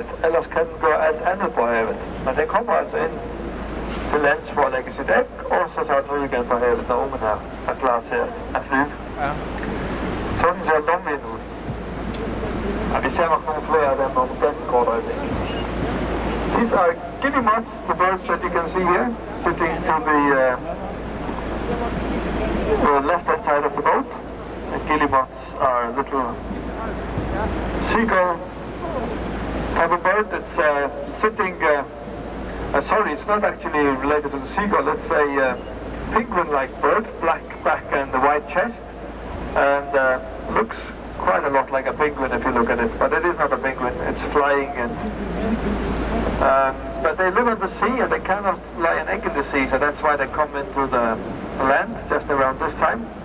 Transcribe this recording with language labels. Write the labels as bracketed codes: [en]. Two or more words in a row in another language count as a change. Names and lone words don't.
[da] Ellers kan den gøre alt andet på havet. Men den kommer altså ind til lands for at lægge sit æg, og så tager den ud igen fra havet, når ungen er klar til at flyve. Ja. Sådan ser lomvien ud. Ja, vi ser nok nogle flere af dem om ganske kort øjeblik. [en] These are guillemots, the birds that you can see here, sitting to the left-hand side of the boat. And guillemots are little seagull type of bird that's sitting, sorry, it's not actually related to the seagull, it's a penguin-like bird, black back and a white chest, and looks quite a lot like a penguin if you look at it, but it is not a penguin, it's flying, and but they live in the sea and they cannot lay an egg in the sea, so that's why they come into the land just around this time